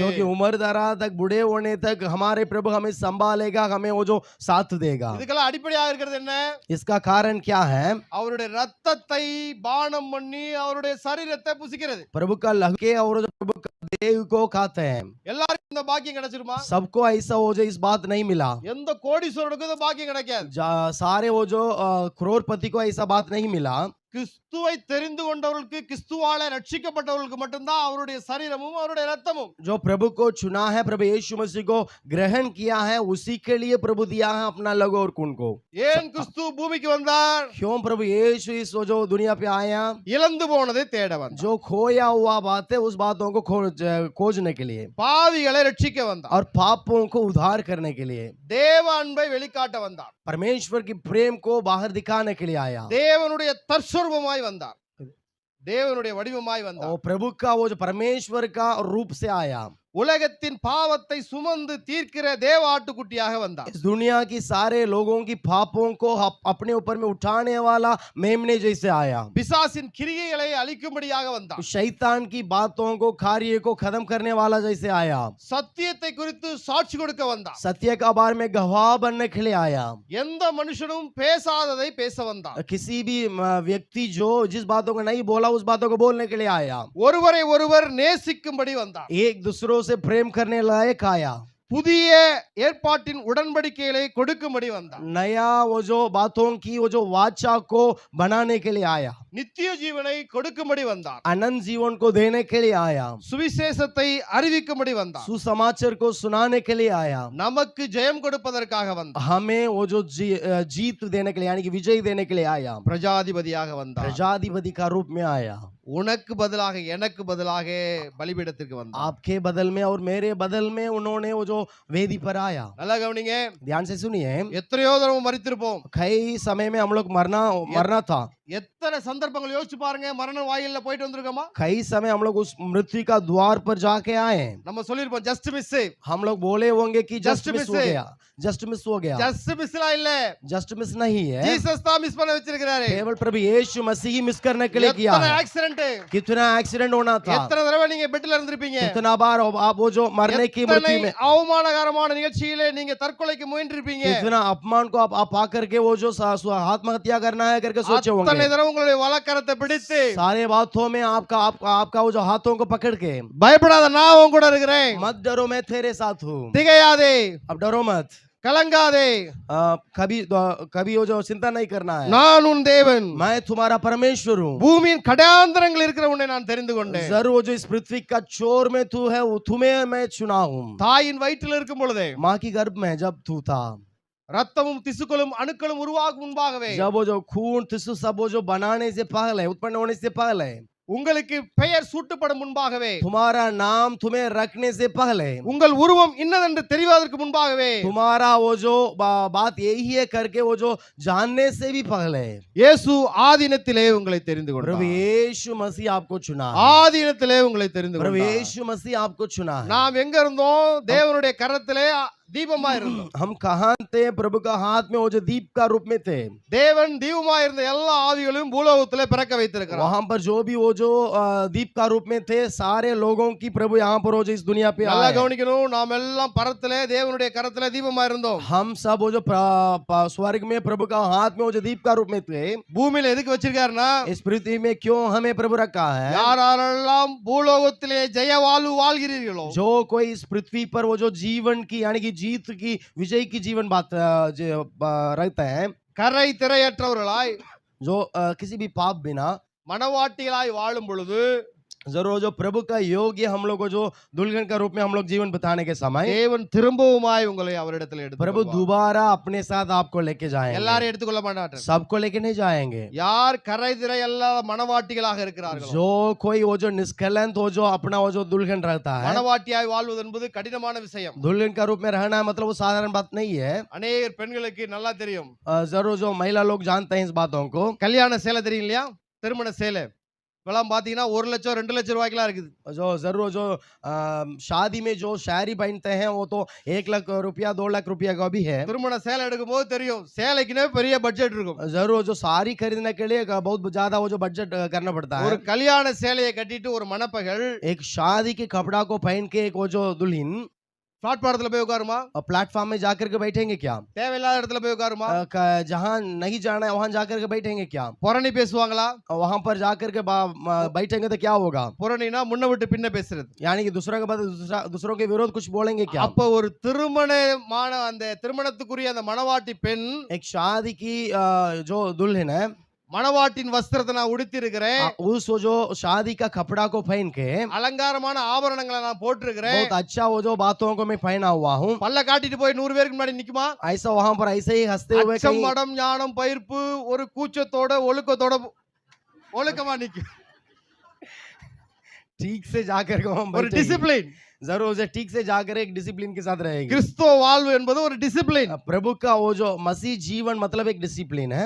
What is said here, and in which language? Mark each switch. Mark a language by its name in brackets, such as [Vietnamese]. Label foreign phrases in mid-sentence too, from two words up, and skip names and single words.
[Hindi] क्योंकि उम्र दराज तक, बूढ़े होने तक हमारे प्रभु हमें संभालेगा, हमें वो जो साथ देगा। [Tamil] இதுக்கெல்லாம் அடிப்படையாக இருக்கிறது என்ன? [Hindi] इसका कारण क्या है? [Tamil] அவருடைய ரத்தத்தை பானம் பண்ணி அவருடைய சரீரத்தை புசிக்கிறது. [Hindi] प्रभु का लहके और जो प्रभु का देह को खाते हैं। [Tamil] எல்லாருக்கும் இந்த பாக்கியம் கிடைச்சிருமா? [Hindi] सबको ऐसा हो जो इस बात नहीं मिला। [Tamil] எந்த கோடீஸ்வரனுக்கும் இந்த பாக்கியம் கிடைக்காது. [Hindi] सारे वो जो करोड़पति को ऐसा बात नहीं मिला। [Tamil] கிறிஸ்துவை தெரிந்து கொண்டவர்களுக்கு, கிறிஸ்துவால ரட்சிக்கப்பட்டவர்களுக்கு மட்டும்தான் அவருடைய சரீரமும் அவருடைய ரத்தமும். [Hindi] जो प्रभु को चुना है, प्रभु यीशु मसीह को ग्रहण किया है, उसी के लिए प्रभु दिया है अपना लहू और खून को। [Tamil] ஏன் கிறிஸ்து பூமிக்கு வந்தார்? [Hindi] क्यों प्रभु यीशु इस जो दुनिया पे आया? [Tamil] இழந்து போனதை தேட வந்தார். [Hindi] जो खोया हुआ बात है उस बातों को खोजने के लिए, [Tamil] பாவிகளை ரட்சிக்க வந்தார். [Hindi] और पापों को उद्धार करने के लिए, [Tamil] தேவ அன்பை வெளிக்காட்ட வந்தார். [Hindi] परमेश्वर की प्रेम को बाहर दिखाने के लिए आया। [Tamil] தேவனுடைய தற்சொரூபமாய் வந்தார். தேவனுடைய வடிவமாய் வந்தார். [Hindi] और प्रभु का वो जो परमेश्वर का रूप से आया। [Tamil] உலகத்தின் பாவத்தை சுமந்து தீர்க்கிற தேவ ஆட்டுக்குட்டியாக வந்தார். [Hindi] इस दुनिया की सारे लोगों की पापों को अपने ऊपर में उठाने वाला मेमने जैसे आया। [Tamil] பிசாசின் கிரியைகளை அழிக்கும்படியாக வந்தார். [Hindi] शैतान की बातों को, कार्य को खत्म करने वाला जैसे आया। [Tamil] சத்தியத்தை குறித்து சாட்சி கொடுக்க வந்தார். [Hindi] सत्य का बारे में गवाह बनने के लिए आया। [Tamil] எந்த மனுஷனும் பேசாததை பேச வந்தார். [Hindi] किसी भी व्यक्ति जो जिस बातों को नहीं बोला उस बातों को बोलने के लिए आया। [Tamil] ஒருவரை ஒருவர் நேசிக்கும்படி வந்தார். [Hindi] एक दूसरों से प्रेम करने लायक आया। [Tamil] புதிய ஏற்பாட்டின் உடன்படிக்கைகளை கொடுக்கும்படி வந்தார். [Hindi] नया वो जो बातों की वो जो वाचा को बनाने के लिए आया। [Tamil] நித்திய ஜீவனை கொடுக்கும்படி வந்தார். [Hindi] अनंत जीवन को देने के लिए आया। [Tamil] சுவிசேஷத்தை அறிவிக்கும்படி வந்தார். [Hindi] सुसमाचार को सुनाने के लिए आया। [Tamil] நமக்கு ஜெயம் கொடுப்பதற்காக வந்தார். [Hindi] हमें वो जो जीत देने के लिए, यानी कि विजय देने के लिए आया। [Tamil] பிரஜாதிபதியாக வந்தார். [Hindi] प्रजाधिपति का रूप में आया। [Tamil] உனக்கு பதிலாக, எனக்கு பதிலாக பலிபீடத்திற்கு வந்தார். [Hindi] आपके बदल में और मेरे बदल में उन्होंने वो जो वेदी पर आया। [Tamil] நல்லா கவனிங்க. [Hindi] ध्यान से सुनिए। [Tamil] எத்தனையோ தடவை மரித்திருப்போம். [Hindi] कई समय में हम लोग मरना था। [Tamil] எத்தனை சந்தர்ப்பங்கள் யோசிச்சு பாருங்க, மரண வாயில்ல போயிட்டு வந்திருக்கோமா? [Hindi] कई समय हम लोग उस मृत्यु का द्वार पर जाके आए हैं। [Tamil] நம்ம சொல்லிருப்போம் [English] just miss. [Hindi] हम लोग बोले होंगे कि Just [English] just miss [Hindi] miss हो है। गया, [English] just miss [Hindi] हो गया। [English] just miss [Tamil] இல்ல, [English] just miss [Hindi] नहीं है, [Tamil] ஜீசஸ் தான் மிஸ் பண்ண வச்சிருக்காரு. [Hindi] केवल प्रभु यीशु मसीह ही मिस करने के लिए किया [Tamil] எத்தனை [Hindi] है। [Tamil] ஆக்சிடென்ட், [Hindi] कितना एक्सीडेंट होना था, [Tamil] எத்தனை தடவை நீங்க பெட்ல இருந்திருப்பீங்க, [Hindi] कितना बार आप वो जो मरने की [Tamil] எத்தனை [Hindi] मृत्यु में, [Tamil] அவமானகரமான நிகழ்ச்சியிலே நீங்க தற்கொலைக்கு முயன்றிருப்பீங்க. [Hindi] कितना अपमान को आप पाकर के वो जो आत्महत्या करना है करके सोचे [Tamil] அத்தனை [Hindi] होंगे। [Tamil] தடவை உங்களுடைய வலக்கரத்தை பிடித்து [Hindi] सारे बातों में आपका वो जो हाथों को पकड़ के, [Tamil] பயப்படாத நான் உன் கூட இருக்கிறேன், [Hindi] मत डरो मैं तेरे साथ हूँ, [Tamil] திகையாதே, [Hindi] अब डरो मत, [Tamil] கலங்காதே, [Hindi] कभी वो जो चिंता नहीं करना है, [Tamil] நான் உன் தேவன், [Hindi] मैं तुम्हारा परमेश्वर हूँ। [Tamil] பூமியின் கடாந்தரங்கள் இருக்கிற உன்னை நான் தெரிந்து கொண்டேன். [Hindi] जरूर वो जो इस पृथ्वी का चोर में तू है, वो तुम्हें मैं चुना हूँ। [Tamil] தாயின் வயிற்றில் இருக்கும் பொழுதே, [Hindi] माँ की गर्भ में जब तू था, [Tamil] ரத்தமும் திசுக்களும் அணுக்களும் உருவாகும் முன்பாகவே [Hindi] जब वो जो खून टिश्यू सब वो जो बनाने से पहले, उत्पन्न होने से पहले, [Tamil] உங்களுக்கு பெயர் சூட்டப்படும் முன்பாகவே, [Hindi] तुम्हारा नाम तुम्हें रखने से पहले, [Tamil] உங்கள் உருவம் இன்னதென்று தெரிவதற்கு முன்பாகவே, [Hindi] तुम्हारा वो जो बात यही है करके वो जो जानने से भी पहले, [Tamil] இயேசு ஆதினத்திலே உங்களை தெரிந்து [Hindi] प्रभु [Tamil] கொண்டார். [Hindi] यीशु मसीह आपको चुना है। [Tamil] ஆதினத்திலே உங்களை தெரிந்து [Hindi] प्रभु [Tamil] கொண்டார். [Hindi] यीशु मसीह आपको चुना है। [Tamil] நாம் எங்க இருந்தோம்? தேவனுடைய கரத்திலே தீபமா இருந்தோம். [Hindi] हम कहाँ थे? प्रभु का हाथ में वो जो दीप का रूप में थे। [Tamil] தேவன் தீபமா இருந்த எல்லா ஆவிகளையும் பூலோகத்திலே பிறக்க வைத்திருக்கிறார். [Hindi] वहां पर जो भी वो जो दीप का रूप में थे, सारे लोगों की प्रभु यहाँ पर वो जो इस दुनिया पे [Tamil] நல்லா [Hindi] आए। [Tamil] கவனிக்கணும், நாம் எல்லாம் பரத்திலே தேவனுடைய கரத்திலே தீபமா இருந்தோம். [Hindi] हम सब वो जो स्वर्ग में प्रभु का हाथ में वो जो दीप का रूप में थे, [Tamil] பூமியில எதுக்கு வச்சிருக்காருன்னா, [Hindi] इस पृथ्वी में क्यों हमें प्रभु रखा है? [Tamil] யாரெல்லாம் பூலோகத்திலே ஜெய வாழ்வு வாழ்கிறீர்களோ, [Hindi] जो कोई इस पृथ्वी पर वो जो जीवन की यानी कि जीत की विजय की जीवन बात रहते हैं, [Tamil] கரை திரையற்றவர்களாய் [Hindi] जो किसी भी पाप बिना [Tamil] மனவாட்டிகளாய் வாழும் பொழுது, [Hindi] जरूर जो प्रभु का योग्य हम लोग को जो दुल्हन का रूप में हम लोग जीवन बिताने के समय, [Tamil] தேவன் திரும்பவுமாய் உங்களை அவரிடத்தில் எடுத்து [Hindi] प्रभु [Tamil] வருவார். [Hindi] दोबारा अपने साथ आपको लेके जाएंगे। [Tamil] எல்லாரும் எடுத்துக்கொள்ள மாட்டார். [Hindi] सबको लेके नहीं जाएंगे। [Tamil] யார் கரை திரை அல்லாத மனவாட்டிகளாக இருக்கிறார்களோ, [Hindi] जो कोई वो जो निष्कलंक वो जो अपना वो जो दुल्हन रहता है, [Tamil] மனவாட்டியாய் வாழ்வது என்பது கடினமான விஷயம். [Hindi] दुल्हन का रूप में रहना है मतलब वो साधारण बात नहीं है। [Tamil] அநேக பெண்களுக்கு நல்லா தெரியும். [Hindi] जरूर जो महिला लोग जानते हैं इस बातों को। [Tamil] கல்யாண சேலை தெரியும் இல்லையா? திருமண சேலை இப்பெல்லாம் பாத்தீங்கன்னா 1 லட்சம் 2 லட்சம் ரூபாய்க்குலாம் இருக்குது. [Hindi] जो जरूर जो शादी में जो शायरी पहनते हैं वो तो 1 लाख रुपया 2 लाख रुपया का भी है। [Tamil] திருமண சேலை எடுக்கும் போது தெரியும், சேலைக்குனே பெரிய பட்ஜெட் இருக்கும். [Hindi] जरूर जो साड़ी खरीदने के लिए बहुत ज्यादा वो जो बजट करना पड़ता है। [Tamil] ஒரு கல்யாண சேலையை கட்டிட்டு ஒரு மணப்பகள் [Hindi] एक शादी के कपड़ा को पहन के एक वो जो दुल्हन [Tamil] பிளாட்பாரத்துல போய் உட்காருமா? [Hindi] प्लेटफॉर्म में जाकर के बैठेंगे क्या? [Tamil] தேவையில்லாத இடத்துல போய் உட்காருமா? [Hindi] जहाँ नहीं जाना है वहां जाकर के बैठेंगे क्या? [Tamil] புரணி பேசுவாங்களா? [Hindi] वहां पर जाकर के बैठेंगे तो क्या होगा? [Tamil] புரணினா முன்ன விட்டு பின்ன பேசுறது. [Hindi] यानी कि दूसरा के बाद दूसरों के विरोध कुछ बोलेंगे क्या? [Tamil] அப்ப ஒரு திருமணமான அந்த திருமணத்துக்குரிய அந்த மணவாட்டி பெண், [Hindi] एक शादी की जो दुल्हन है, [Tamil] மணவாட்டின் வஸ்திரத்தை நான் உடுத்தி இருக்கிறேன், [Hindi] उस वो जो शादी का कपड़ा को पहन के [Tamil] அலங்காரமான ஆபரணங்களை நான் போட்டிருக்கிறேன், [Hindi] बहुत अच्छा वो जो बातों को मैं पहना हुआ हूँ, [Tamil] பல்ல காட்டிட்டு போய் 100 பேருக்கு முன்னாடி நிக்குமா? [Hindi] ऐसा वहां पर ऐसे ही हंसते हुए [Tamil] அச்சம், [Hindi] कहीं [Tamil] மடம், ஞானம், பயிர்ப்பு, ஒரு கூச்சத்தோட ஒழுக்கமா நிக்கும். [Hindi] ठीक से जाकर के हम [Tamil] ஒரு [Hindi] बैठेंगे। [Tamil] டிசிப்ளின். [Hindi] जरूर से ठीक से जाकर एक डिसिप्लिन के साथ रहेगी। [Tamil] கிறிஸ்துவ வாழ்வு என்பது ஒரு டிசிப்ளின். [Hindi] प्रभु का वो जो मसीह जीवन मतलब एक डिसिप्लिन है।